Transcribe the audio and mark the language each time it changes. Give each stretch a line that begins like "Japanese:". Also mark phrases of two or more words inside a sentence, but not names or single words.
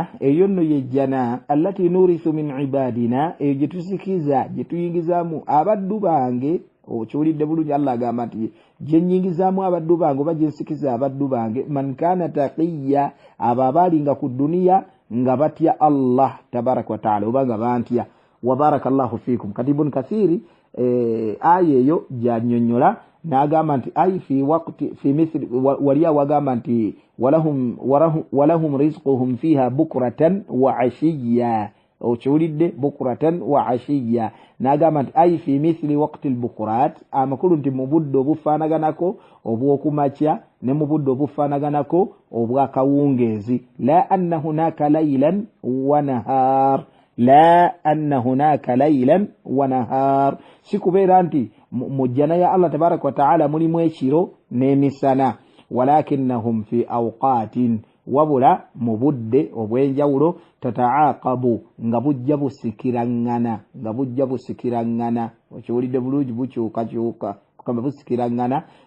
Ganda: eyo nno yejjana
Arabic: التي نورث من عبادنا
Ganda: eyo gye tusikiza gye tuyingizaamu abaddu bange okiwulidde bulungi Allah agamba nti gye nnyingizaamu abaddu bange oba gye nsikiza abaddu bange
Arabic: من كان تقيا
Ganda: abo abaalinga ku duniya nga batya
Arabic: الله تبارك وتعالى
Ganda: oba nga bantya
Arabic: وبارك الله فيكم
Ganda: kati Ibn Kathiri aya eyo gy'annyonnyola n'agamba nti ai
Arabic: في وقت في مثل ولي
Ganda: wagamba nti
Arabic: ولهم رزقهم فيها بكرة وعشيا okiwulidde بكرة وعشيا n'agamba
Ganda: nti
Arabic: أي في مثل وقت البكور
Ganda: amakulu nti mu budde obufaanaganako obw'okumakya ne mu budde obufaanaganako obw'akawungeezi
Arabic: لا أن هناك ليلا ونهار لا أن هناك ليلا ونهار
Ganda: sikubeera nti mu jjana ya
Arabic: الله تبارك وتعالى
Ganda: mulimu ekiro n'emisana
Arabic: ولكنهم في أوقات
Ganda: wabula mu budde obw'enjawulo tataaqabu nga bujja busikiraŋŋana okiwulidde bulungi bukyukakyuka kama busikiraŋŋana